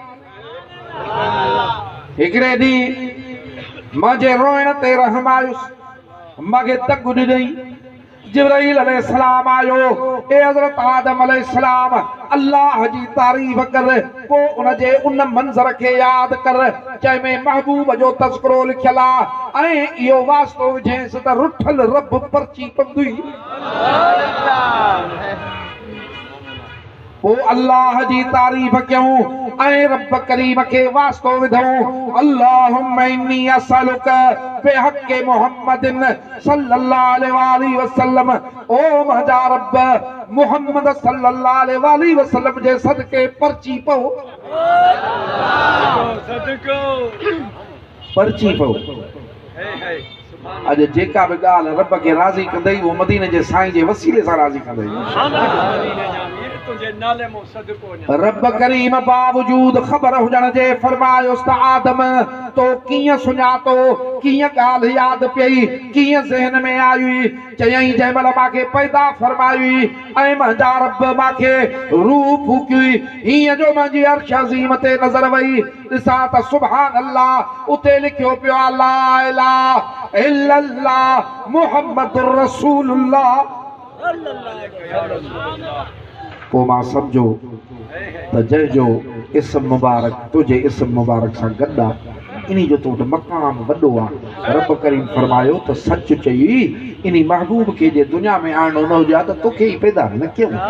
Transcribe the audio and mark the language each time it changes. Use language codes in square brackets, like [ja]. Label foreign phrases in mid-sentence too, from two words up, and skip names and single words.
[sd] हिकिड़े ॾींहुं मुंहिंजे रोइण ते रहम आयुसि मूंखे तकु ॾिनई जिब्राईल अलैहिस्सलाम आयो ए हज़रत आदम अलैहिस्सलाम अल्लाह जी तारीफ़ कर पोइ उनजे उन मंज़र खे यादि कर जंहिंमें महबूब जो तज़किरो लिखियल आहे ऐं इहो वास्तो विझेसि त रुठल रब परची पवंदी पोइ अल्लाह जी तारीफ़ कयूं ऐं रब करीम खे वास्तो विधऊं [ar] اللهم إني أسألك بحق محمد صلى الله عليه وسلم [sd] ओ मुंहिंजा रब मुहम्मद [ar] صلى الله عليه وسلم [sd] जे सदके परची पओ परची पओ अॼु जेका बि ॻाल्हि रब खे राज़ी कंदई उहो मदीने जे साईं जे वसीले सां राज़ी कंदई रब करीम बावजूद ख़बर हुजण जे फरमायोसि त आदम तो कीअं सुञातो कीअं ॻाल्हि यादि पई कीअं ज़हन में आई चयईं जंहिं महिल मूंखे पैदा फरमाई ऐं मुंहिंजा रब मूंखे रूह फूकी हीअं जो मुंहिंजी अर्श अज़ीम ते नज़र वई ॾिसां त [ar] سبحان الله [sd] उते लिखियो पियो आहे [ar] لا إله إلا الله محمد رسول الله [sd] पोइ मां सम्झो त जंहिंजो इस्म मुबारक तुंहिंजे इस्म मुबारक सां गॾु आहे इन्ही जो तो वटि मक़ाम वॾो आहे रब करीम फरमायो त सच चई इन्ही महबूब खे जे दुनिया में आणो न हुजे त तोखे ई पैदा न कयूं